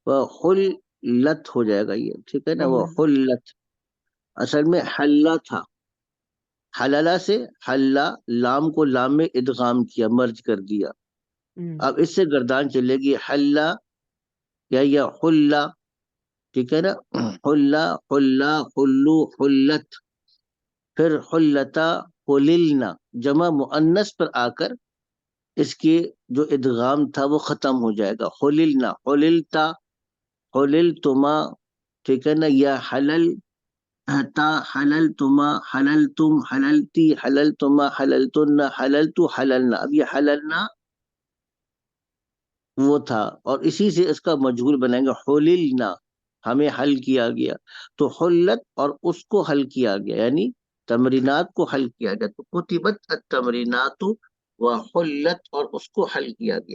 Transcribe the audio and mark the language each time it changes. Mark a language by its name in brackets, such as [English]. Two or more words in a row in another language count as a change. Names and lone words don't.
[Urdu] وحلت ہو جائے گا یہ، ٹھیک ہے نا، وحلت اصل میں حلہ تھا، حللہ سے حلہ، لام کو لام میں ادغام کیا، مرج کر دیا، اب اس سے گردان چلے گی، حلہ یا [Arabic] حلہ، [Urdu] ٹھیک ہے نا، [Arabic] حلہ حلہ حلو حلت، [Urdu] پھر حلتا حللنا، جمع مؤنث پر آ کر اس کی جو ادغام تھا وہ ختم ہو جائے گا، [Arabic] حللنا حللتا حللتما، [Urdu] ٹھیک ہے نا، [Arabic] یا حلل تا حللتما حللتم حللتی حللتما حللتن حللتو حللنا، [Urdu] اب یہ حللنا وہ تھا، اور اسی سے اس کا مجہول بنائیں گے، حللنا ہمیں حل کیا گیا، تو حلت اور اس کو حل کیا گیا، یعنی تمرینات کو حل کیا گیا، تو [Arabic] کتبت التمرینات وحلت، [Urdu] اور اس کو حل کیا گیا۔